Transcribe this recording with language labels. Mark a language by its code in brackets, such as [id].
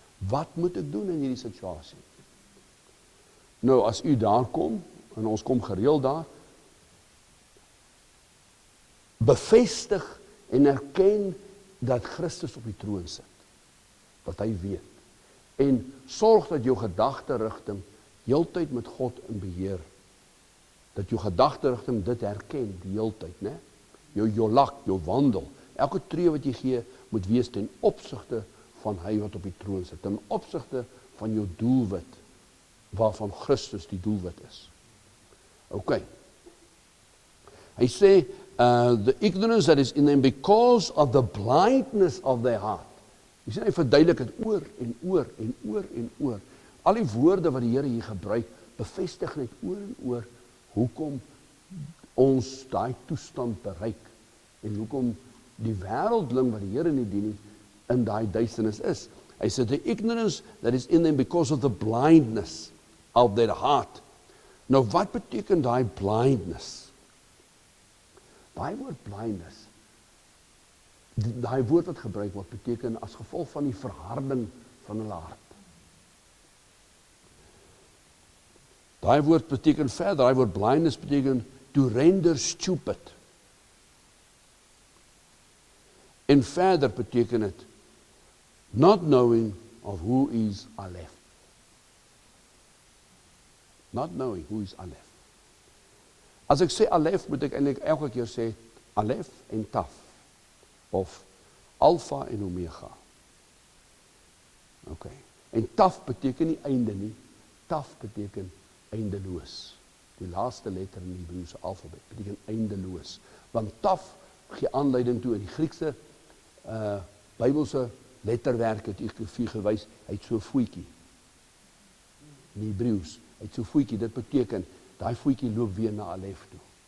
[af] Wat moet ek doen in hierdie situasie? Nou, as u daar kom, en ons kom gereeld daar, bevestig en erken dat Christus op die troon sit, wat hy weet, en sorg dat jou gedagterigting heeltyd met God in beheer, dat jou gedagterigting dit herken die heeltyd, né? Jou lak, jou wandel, elke tree wat jy gee, moet wees ten opsigte van hy wat op die troon sit, ten opsigte van jou doelwit, waarvan Christus die doelwit is. OK. Hy sê, [en] the ignorance that is in them because of the blindness of their heart. [af] Jy sien, hy verduidelik het oor en oor en oor en oor. Al die woorde wat die Here hier gebruik, bevestig net oor en oor hoekom ons daai toestand bereik en hoekom die wêreldling wat die Here nie dien nie, in daai duisternis is. Hy sê, [en] the ignorance that is in them because of the blindness of their heart. [af] Nou, wat beteken daai blindness? Daai woord blindness, daai woord wat gebruik word, beteken as gevolg van die verharding van hulle hart. Daai woord beteken verder, daai woord blindness beteken [en] to render stupid. [af] En verder beteken het [en] not knowing of who is Aleph. Not knowing who is Aleph. [af] As ek sê Aleph, moet ek eintlik elke keer sê Aleph en Taf, of Alpha en Omega. OK. En Taf beteken nie einde nie, Taf beteken eindeloos. Die laaste letter in die Hebreëse alfabet beteken eindeloos. Want Taf gee aanleiding toe in die Griekse Bybelse letterwerk het vir gewys, hy het so 'n voetjie. In die Hebreëus, hy het so 'n voetjie, dit beteken, daai voetjie loop weer na Aleph toe.